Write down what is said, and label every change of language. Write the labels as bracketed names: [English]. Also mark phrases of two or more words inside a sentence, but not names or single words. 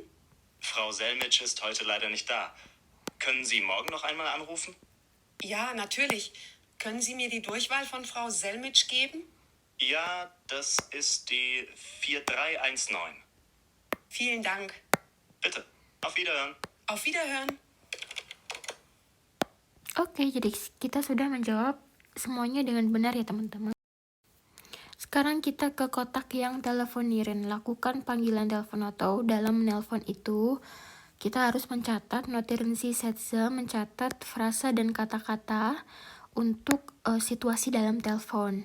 [German] Frau Selmitsch ist heute leider nicht da. Können Sie morgen noch einmal anrufen? Ja, natürlich. Können Sie mir die Durchwahl von Frau Selmitsch geben? Ja, das ist die 4319. Vielen Dank. Bitte, auf Wiederhören. Auf Wiederhören. [Indonesian] Oke, jadi kita sudah menjawab semuanya dengan benar ya teman-teman. Sekarang kita ke kotak yang telefoniren. Lakukan panggilan telepon atau dalam menelpon itu kita harus mencatat, [German] notieren Sie Sätze, [Indonesian] mencatat frasa dan kata-kata untuk situasi dalam telepon.